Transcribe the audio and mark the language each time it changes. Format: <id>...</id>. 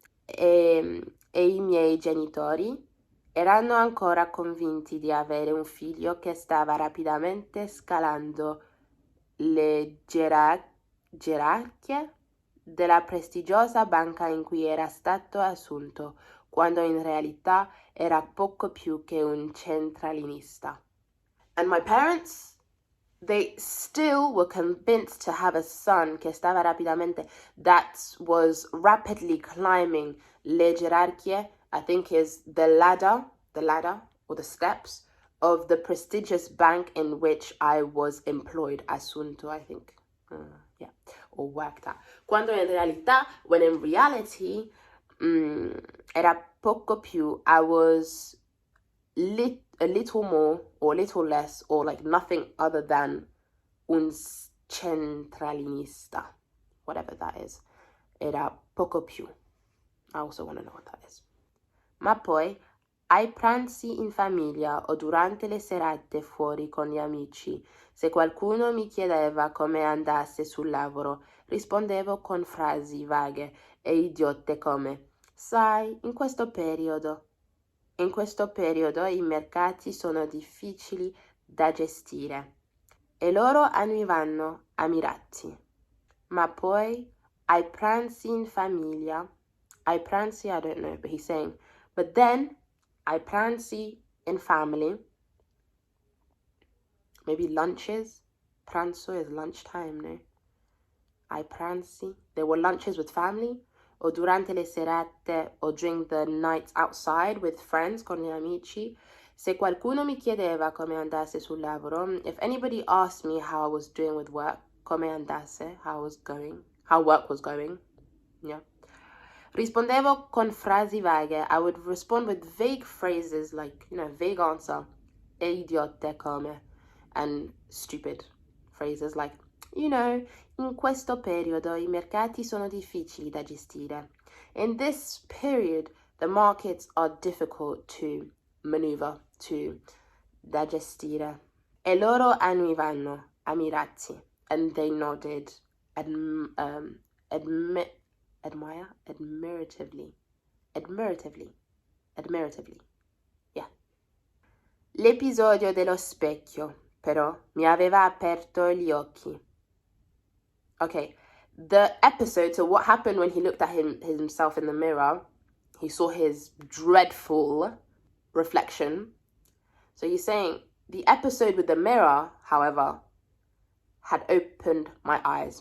<it>E I miei genitori erano ancora convinti di avere un figlio che stava rapidamente scalando le gerarchie della prestigiosa banca in cui era stato assunto, quando in realtà era poco più che un centralinista.</it> <en>And my parents, they still were convinced to have a son</en> <it>che stava rapidamente,</it> <en>that was rapidly climbing</en> <it>le gerarchie,</it> <en>I think is the ladder or the steps of the prestigious bank in which I was employed, Assunto, I think, or worked at. When in reality,</en> <it>era poco più,</it> <en>I was a little more or little less or like nothing other than</en> <it>un centralinista,</it> <en>whatever that is.</en> <it>Era poco più.</it> <en>I also want to know what that is.</en> <it>Ma poi, ai pranzi in famiglia o durante le serate fuori con gli amici, se qualcuno mi chiedeva come andasse sul lavoro, rispondevo con frasi vaghe e idiote come: sai, in questo periodo i mercati sono difficili da gestire e loro annivano Ammirati. Ma poi ai pranzi in famiglia, ai pranzi,</it> <en>I don't know, but he's saying, but then</en> <it>ai pranzi</it> <en>in family, maybe lunches, pranzo is lunchtime, no?</en> <it>Ai pranzi,</it> <en>there were lunches with family,</en> <it>o durante le serate,</it> <en>or during the nights outside with friends,</en> <it>con gli amici. Se qualcuno mi chiedeva come andasse sul lavoro,</it> <en>if anybody asked me how I was doing with work,</en> <it>come andasse,</it> <en>how work was going, yeah.</en> <it>Rispondevo con frasi vaghe.</it> <en>I would respond with vague phrases like, vague answer.</en> <it>E idiote come,</it> <en>and stupid phrases like,</en> <it>in questo periodo i mercati sono difficili da gestire.</it> <en>In this period, the markets are difficult to maneuver,</en> <it>da gestire. E loro annivano, Ammirati,</it> <en>and they nodded admiratively. Admiratively. Admiratively. Yeah.</en> <it>L'episodio dello specchio, però, mi aveva aperto gli occhi.</it> <en>Okay, the episode, so what happened when he looked at himself in the mirror, he saw his dreadful reflection. So he's saying, the episode with the mirror, however, had opened my eyes.</en>